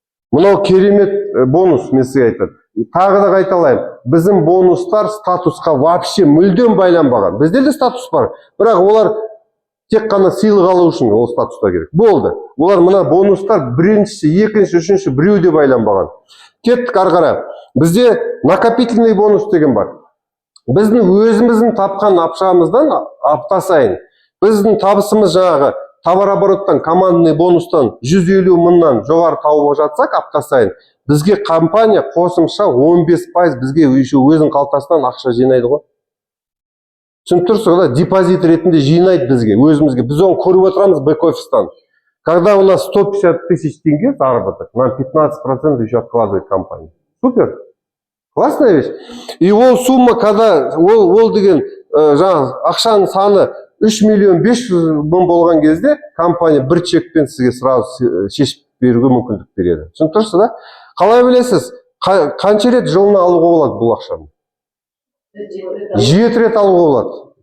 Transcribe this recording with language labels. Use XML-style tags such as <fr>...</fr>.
<kk>Мынау керемет бонус, мен сізге айтады. Тағы да қайталаймын. Біздің бонустар статусқа вообще мүлдем байланбаған. Бізде де статус бар. Бірақ олар тек қана сыйлық алу үшін ол статуста керек. Болды. Олар мына бонустар біріншісі, екінші, үшінші біреуде байланбаған. Кеттік ары қарай. Бізде накопительный бонус деген бар. Біздің өзіміздің тапқан ақшамыздан апта сайын біздің табысымыз жаңағы товарообороттан, командный бонустан 150 мыңнан жоғары тауып жатсақ апта сайын, бізге компания қосымша 15% бізге өзінің қалтасынан ақша жинайды ғой. Түсініп тұрсыз ғой, депозит ретінде жинайды бізге, өзімізге. Біз оны көріп отырамыз бэк-офистан.</kk> <ru>Когда у нас 150 тысяч тенге заработок, нам 15% еще откладывает компания. Супер. Классная вещь.</ru> <kk>И ол сумма,</kk> <ru>когда</ru> <kk>ол деген жаңағы ақшаның саны 3 миллион 500 мың болған кезде компания бір чекпен сізге сразу шешіп беруге мүмкіндік береді. Түсініп тұрсыз да? Қалай білесіз? Қанша рет жылына алуға болады бұл ақшаны? 7 рет алуға болады.</kk>